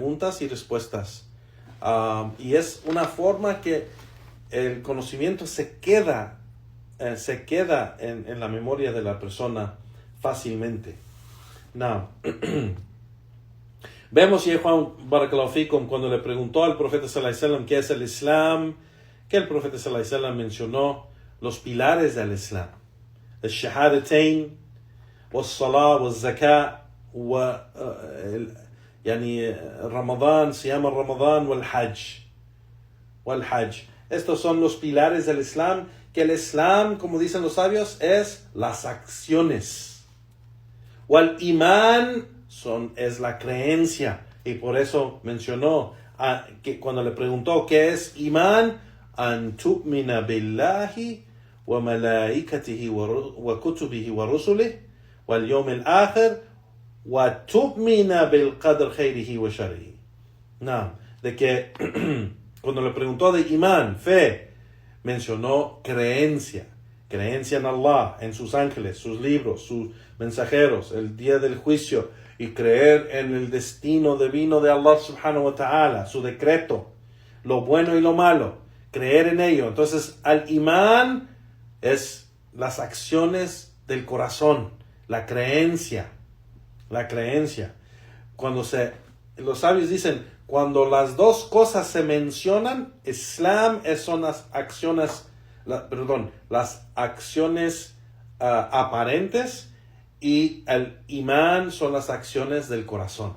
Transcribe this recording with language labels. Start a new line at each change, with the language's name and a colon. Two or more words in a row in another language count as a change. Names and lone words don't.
Spanish: Y es una forma que el conocimiento se queda en la memoria de la persona fácilmente. Now, vemos ya Juan
Arabic: بارك الله فيكم
Spanish: cuando le preguntó al profeta
Arabic: صلى الله عليه وسلم
Spanish: qué es el Islam, que el profeta
Arabic: صلى الله عليه وسلم
Spanish: mencionó los pilares del Islam: el shahadatain, el salah, el zakat, Ramadán, se llama Ramadán, o el Hajj. Estos son los pilares del Islam, que el Islam, como dicen los sabios, es las acciones. O el Imán es la creencia. Y por eso mencionó que cuando le preguntó qué es Imán,
Arabic: أن تؤمن بالله وملائكته وكتبه ورسله واليوم الآخر وتؤمن بالقدر خيره وشره.
Spanish: No, de que cuando le preguntó de imán, fe, mencionó creencia en Allah, en sus ángeles, sus libros, sus mensajeros, el día del juicio, y creer en el destino divino de Allah
Arabic: سبحانه وتعالى,
Spanish: su decreto, lo bueno y lo malo, creer en ello. Entonces, al imán es las acciones del corazón, la creencia. Los sabios dicen, cuando las dos cosas se mencionan, son las acciones, las acciones aparentes, y el imán son las acciones del corazón.